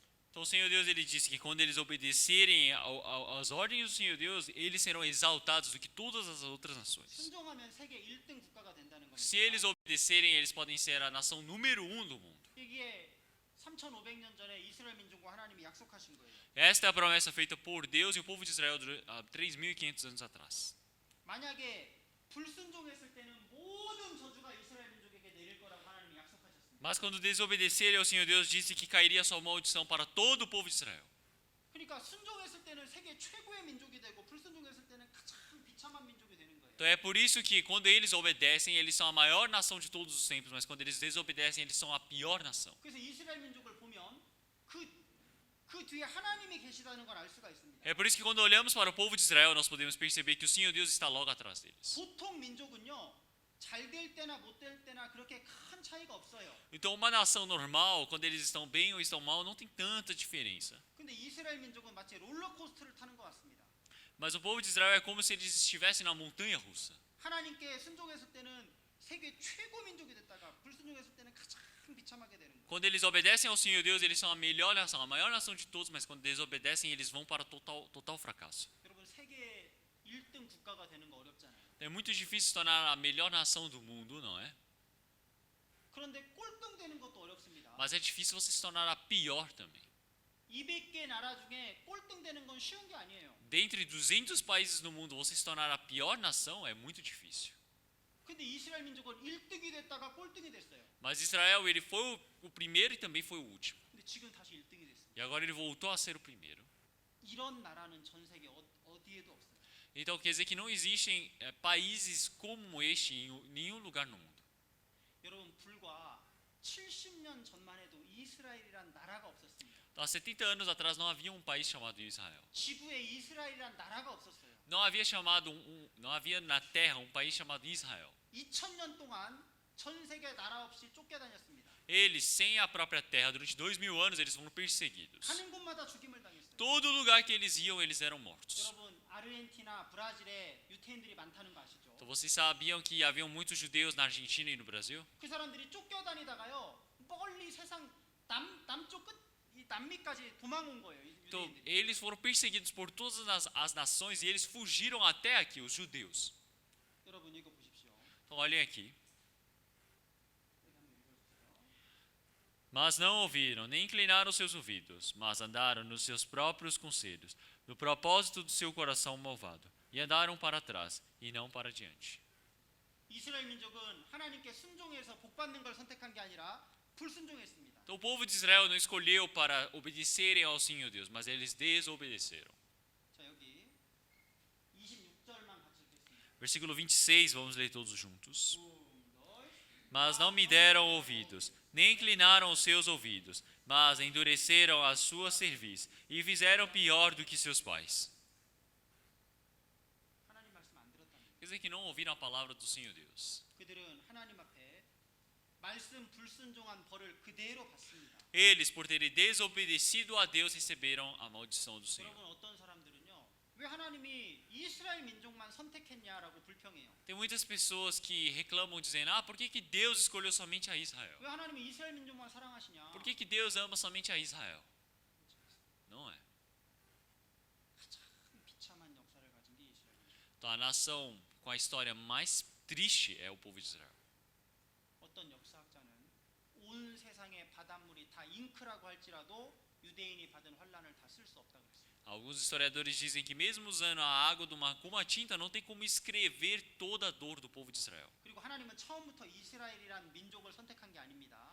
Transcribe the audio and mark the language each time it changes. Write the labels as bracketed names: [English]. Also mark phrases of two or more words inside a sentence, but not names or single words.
[Portuguese] Então o Senhor Deus ele disse que quando eles obedecerem às ordens do Senhor Deus, eles serão exaltados do que todas as outras nações. [Korean] 순종하면 세계 1등 국가가 된다는 겁니다. [Portuguese] Se eles obedecerem, eles podem ser a nação número 1 do mundo. [Korean] 이게 3,500년 전에 이스라엘 민족과 하나님이 약속하신 거예요. [Portuguese] Esta é a promessa feita por Deus e o povo de Israel há 3.500 anos atrás. [Korean] 만약에 불순종했을 때는 모든 저주가 이스라엘 민족에게 내릴 거라고 하나님이 약속하셨습니다. [Portuguese] Mas quando desobedecerem ao Senhor Deus, disse que cairia sua maldição para todo o povo de Israel. [Korean] 그러니까 순종했을 때는 세계 최고의 민족이 되고 불순종했을 때는 가장 비참한 민족이 되는 거예요. [Portuguese] Então é por isso que quando eles obedecem, eles são a maior nação de todos os tempos, mas quando eles desobedecem, eles são a pior nação. [Korean] 그래서 이스라엘 민족을 보면 그 뒤에 하나님이 계시다는 걸 알 수가 있습니다. [Portuguese] É por isso que quando olhamos para o povo de Israel, nós podemos perceber que o Senhor Deus está logo atrás deles. [Korean] 보통 민족은요. 잘 될 때나 못 될 때나 그렇게 큰 차이가 없어요. [Portuguese] Então uma nação normal, quando eles estão bem ou estão mal, não tem tanta diferença. [Korean] 근데 이스라엘 민족은 마치 롤러코스터를 타는 것 같습니다. [Portuguese] Mas o povo de Israel é como se eles estivessem na montanha russa. [Korean] 하나님께 순종했을 때는 세계 최고 민족이 됐다가 불순종했을 때는 가장 비참하게 되는 거예요. [Portuguese] Quando eles obedecem ao Senhor Deus, eles são a melhor nação, a maior nação de todos, mas quando desobedecem, eles vão para total fracasso. [Korean] 여러분 세계 1등 국가가 되는 거 어렵잖아요. [Portuguese] É muito difícil se tornar a melhor nação do mundo, não é? [Korean] 그런데 꼴등 되는 것도 어렵습니다. [Portuguese] Mas é difícil você se tornar a pior também. [Korean] 200개 나라 중에 꼴등 되는 건 쉬운 게 아니에요. [Portuguese] Dentre 200 países no mundo, você se tornar a pior nação é muito difícil. [Korean] 근데 이스라엘 민족은 1등이 됐다가 꼴등이 됐어요. [Portuguese] Mas Israel, ele foi o primeiro e também foi o último. [Korean] 근데 지금 다시 1등이 됐습니다. [Portuguese] E agora ele voltou a ser o primeiro. [Korean] 이런 나라는 전 세계 어디에도 없어요. [Portuguese] Então quer dizer que não existem países como este em nenhum lugar no mundo. [Korean] 여러분 불과 70년 전만 해도 이스라엘이란 나라가 없었습니다. [Portuguese] Há 70 anos atrás não havia um país chamado Israel. [Korean] 지구에 이스라엘이란 나라가 없었어요. [Portuguese] Não havia na terra um país chamado Israel. [Korean] 2000년 동안 전 세계 나라 없이 쫓겨다녔습니다. [Portuguese] Eles, sem a própria terra, durante 2000 anos, eles foram perseguidos. [Korean] 가는 곳마다 죽임을 당했어요. [Portuguese] Todo lugar que eles iam, eles eram mortos. [Korean] 여러분 아르헨티나, 브라질에 유태인들이 많다는 거 아시죠? [Portuguese] Então vocês sabiam que haviam muitos judeus na Argentina e no Brasil? [Korean] 그 사람들이 쫓겨다니다가요 멀리 세상 남쪽 끝 이 남미까지 도망온 거예요. [Portuguese] Então [Korean] 유대인들이. [Portuguese] eles foram perseguidos por todas as nações e eles fugiram até aqui, os judeus. [Korean] 여러분 이거 보십시오. [Portuguese] Então olhem aqui. Mas não ouviram, nem inclinaram seus ouvidos, mas andaram nos seus próprios conselhos, no propósito do seu coração malvado, e andaram para trás e não para diante. [Korean] 이스라엘 민족은 하나님께 순종해서 복 받는 걸 선택한 게 아니라 불순종했습니다. [Portuguese] Então o povo de Israel não escolheu para obedecerem ao Senhor Deus, mas eles desobedeceram. [Korean] 자 여기 26절만 같이 읽겠습니다. [Portuguese] Versículo 26, vamos ler todos juntos. Mas não me deram ouvidos, nem inclinaram os seus ouvidos, mas endureceram a sua cerviz e fizeram pior do que seus pais. [Korean] 하나님 말씀 안 들었다는 거예요. [Portuguese] Quer dizer que não ouviram a palavra do Senhor Deus. [Korean] 그들은 하나님 앞에 말씀 불순종한 벌을 그대로 받습니다. [Portuguese] Eles, por terem desobedecido a Deus, receberam a maldição do Senhor. [Korean] 여러분 어떤 사람들은요. 왜 하나님이 이스라엘 민족만 선택했냐라고 불평해요. [Portuguese] Tem muitas pessoas que reclamam dizendo: por que Deus escolheu somente a Israel? [Korean] 왜 하나님이 이스라엘 민족만 사랑하시냐? [Portuguese] Por que Deus ama somente a Israel? Não é. [Korean] 가장 비참한 역사를 가진 게 이스라엘 민족. [Portuguese] Então a nação com a história mais triste é o povo de Israel. [Korean] 어떤 역사학자는 온 세상의 바닷물이 다 잉크라고 할지라도 유대인이 받은 환난을 다 쓸 수 없다고 그랬어요. [Portuguese] Alguns historiadores dizem que mesmo usando a água do mar como a tinta, não tem como escrever toda a dor do povo de Israel. [Korean] 그리고 하나님은 처음부터 이스라엘이란 민족을 선택한 게 아닙니다.